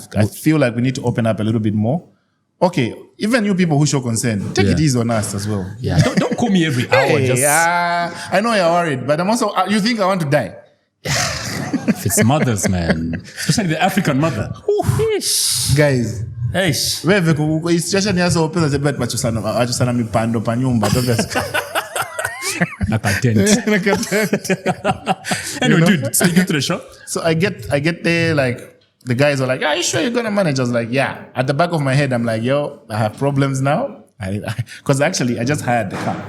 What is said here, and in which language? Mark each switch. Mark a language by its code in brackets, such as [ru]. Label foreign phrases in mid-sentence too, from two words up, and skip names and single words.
[en] I feel like we need to open up a little bit more. Okay, even you people who show concern, take it easy on us as well. Yeah, don't call me every hour. I know you're worried, but I'm also. You think I want to die? If it's mothers, man, especially the African mother. Guys, [ny] wewe situation yaso opeza zebet bachusana mipando pa nyumba [en] Anyway, dude, so you get to the shop? So I get there, like, the guys are like, are you sure you're going to manage? I was like, yeah. At the back of my head, I'm like, yo, I have problems now. Because actually, I just hired the car.